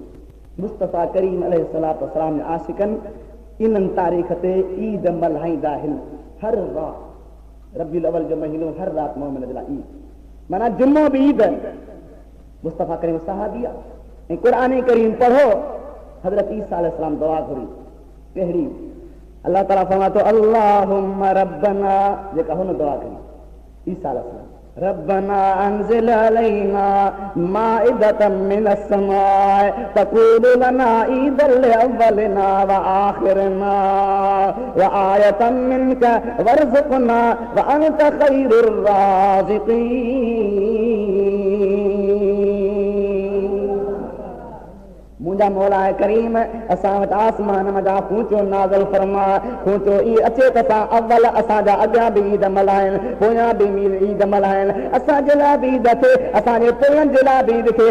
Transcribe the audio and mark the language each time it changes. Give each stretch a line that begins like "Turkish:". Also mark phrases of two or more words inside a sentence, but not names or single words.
Sindhi: मुस्तफ़ा करीम
Arabic: عليه الصلاة والسلام
Sindhi: जे आशिकनि इन्हनि तारीख़ ते ईद मल्हाईंदा आहिनि। हर राति रबीउल अव्वल जो महीनो, हर राति मोमिन जे लाइ ईद, माना जुम्मो बि ईद। मुस्तफ़ा करीम सहाबी आहे। ऐं क़ुरान करीम पढ़ो, हज़रत ईसा अलैहिस्सलाम दुआ घुरी कहिड़ी, अल्लाह ताला फरमातो
Arabic: اللهم ربنا,
Sindhi: जेका हुन दुआ करी ईसा अलैहिस्सलाम,
Arabic: ربنا أنزل علينا مائدة من السماء تكون لنا عيدا لأولنا وآخرنا وآية منك وارزقنا وأنت خير الرازقين.
Sindhi: मुंहिंजा मौला करीम असां वटि आसमान मज़ा खूंचो नाज़िल फरमा, खूंचो ई अचे त असां अव्वल असांजा अॻियां बि ईद मल्हाइनि, पोयां बि ईद मल्हाइनि, असांजे लाइ बि ईद थिए, असांजे पोयनि जे लाइ बि ईद थिए।